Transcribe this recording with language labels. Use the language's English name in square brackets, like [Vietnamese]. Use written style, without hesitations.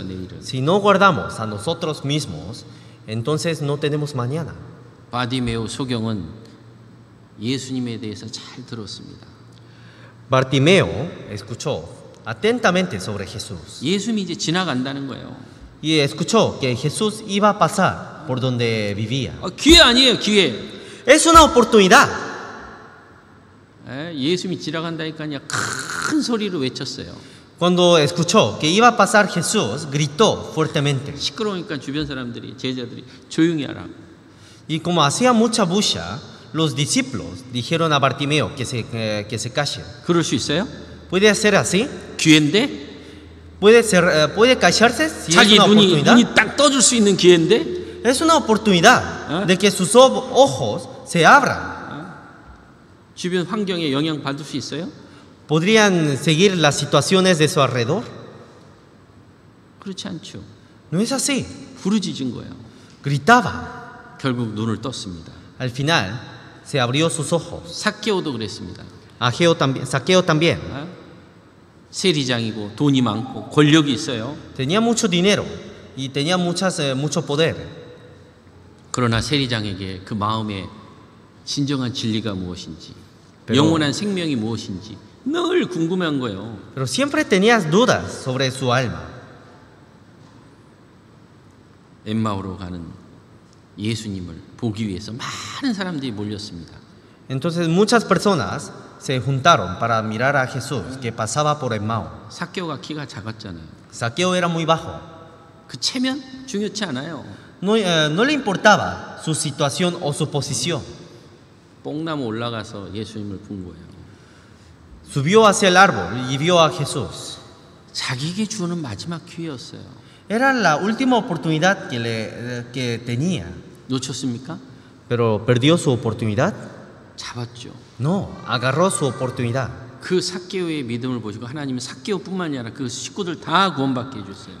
[Korean] 내일은. [Spanish] Si no guardamos a nosotros mismos, entonces no tenemos mañana. [Korean] 바디메오 소경은 예수님에 대해서 잘 들었습니다. [Spanish] Bartimeo escuchó atentamente sobre Jesús [Korean] 예수님이 이제 지나간다는 거예요. [Spanish] y escuchó que Jesús iba a pasar por donde vivía. [Korean] 기회 아니에요. 기회. [Spanish] Es una oportunidad. [Korean] 예수님이 지나간다니까요 큰 소리로 외쳤어요. [Spanish] Cuando escuchó que iba a pasar Jesús, gritó fuertemente. [Korean] 시끄러우니까 주변 사람들이 제자들이 조용히 하라. [Spanish] Y como hacía mucha bulla, los discípulos dijeron a Bartimeo que se calle. [Korean] 그럴 수 있어요? [Spanish] ¿Puede ser así? [Korean] 기회인데? [Spanish] ¿Puede callarse si es [Korean] 자기 [Spanish] una oportunidad? [Korean] 눈이 딱 떠줄 수 있는 기회인데? [Spanish] Es una oportunidad de que sus ojos se abran. [Korean] 주변 환경에 영향 받을 수 있어요? [Spanish] ¿Podrían seguir las situaciones de su alrededor? [Korean] 그렇지 않죠. [Spanish] No es así. [Korean] 부르짖은 거예요. [Spanish] Gritaba. [Korean] 결국 눈을 떴습니다. [Spanish] Al final se abrió sus ojos. [Korean] 삭개오도 그랬습니다. [Spanish] Saqueo también. [Korean] 세리장이고 돈이 많고 권력이 있어요. [Spanish] Tenía mucho dinero y tenía mucho poder. [Korean] 그러나 세리장에게 그 마음의 진정한 진리가 무엇인지, [Spanish] pero, [Korean] 영원한 생명이 무엇인지 늘 궁금한 거예요. [Spanish] Pero siempre tenías dudas sobre su alma. [Korean] 엠마오로 가는 예수님을 보기 위해서 많은 사람들이 몰렸습니다. [Spanish] Entonces muchas personas se juntaron para mirar a Jesús que pasaba por Emmaus. [Korean] 삭개오가 키가 작았잖아요. [Spanish] Saqueo era muy bajo. [Korean] 그 체면 중요치 않아요. [Spanish] No le importaba su situación o su posición. [Korean] 뽕나무 올라가서 예수님을 본 거예요. [Spanish] Subió hacia el árbol y vio a Jesús. [Korean] 자기에게 주는 마지막 기회였어요. [Spanish] Era la última oportunidad que tenía. [Korean] 놓쳤습니까? [Spanish] Pero perdió su oportunidad. [Korean] 잡았죠. [Spanish] No, agarró su oportunidad. [Korean] 그 삭개오의 믿음을 보시고 하나님은 삭개오뿐만이 아니라 그 식구들 다 구원받게 해줬어요.